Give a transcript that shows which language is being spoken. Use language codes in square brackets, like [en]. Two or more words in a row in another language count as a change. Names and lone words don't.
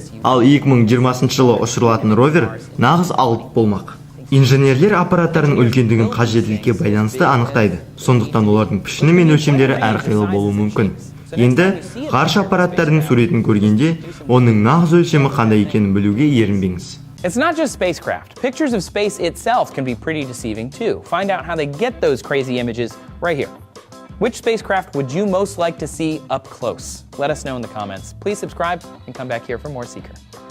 [kk] Ал 2020 жылы ұшырылатын ровер нағыз алып болмақ. Инженерлер аппараттардың үлкендігін қажеттілікке байланысты анықтайды. Сондықтан олардың пішіні мен өлшемдері әрқилы болуы мүмкін. Енді ғарыш аппараттардың суретін көргенде, оның нағыз өлшемі қандай екенін білуге ерінбеңіз. [en] It's not just spacecraft. Pictures of space itself can be pretty deceiving too. Find out how they get those crazy images right here. Which spacecraft would you most like to see up close? Let us know in the comments. Please subscribe and come back here for more Seeker.